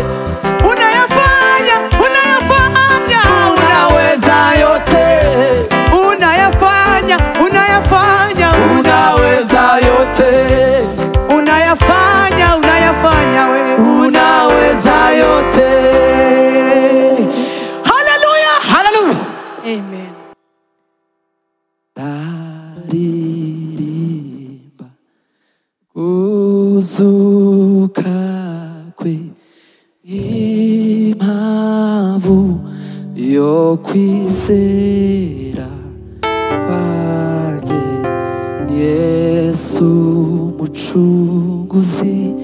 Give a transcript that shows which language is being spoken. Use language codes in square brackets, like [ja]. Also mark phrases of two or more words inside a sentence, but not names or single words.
[sw] Unayafanya, unayafanya, unaweza yote. Unayafanya, unayafanya, unaweza yote. Unayafanya, unayafanya we, unaweza yote. Hallelujah, hallelujah, amen. [rw] Ndaririmba kuzuka kwe, impamvu yo kwizera kwanjye Yesu mucunguzi.